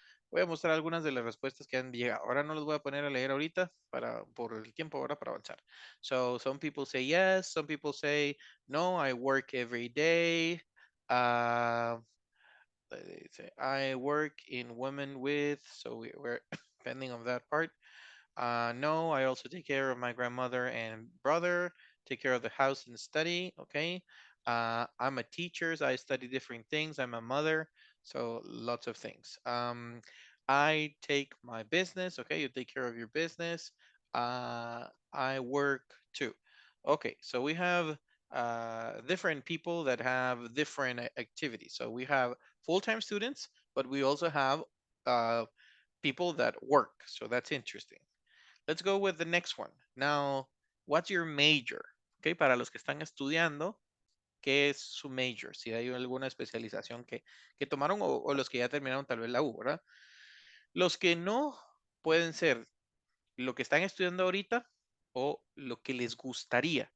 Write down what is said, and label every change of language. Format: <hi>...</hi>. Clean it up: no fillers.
<es>Voy a mostrar algunas de las respuestas que han llegado. Ahora no los voy a poner a leer ahorita por el tiempo ahora para avanzar.</es> <en>So some people say yes, some people say no, I work every day. Uh, I work in women with, so we're depending on that part. No, I also take care of my grandmother and brother, take care of the house and study. Okay. I'm a teacher, so I study different things. I'm a mother, so lots of things. I take my business. Okay. You take care of your business. I work too. Okay. So we have different people that have different activities. So we have full-time students, but we also have uh, people that work. So that's interesting. Let's go with the next one. Now, what's your major?</en> <es>Okay, para los que están estudiando, ¿qué es su major? Si hay alguna especialización que tomaron o los que ya terminaron tal vez la U, ¿verdad? Los que no pueden ser lo que están estudiando ahorita o lo que les gustaría.</es>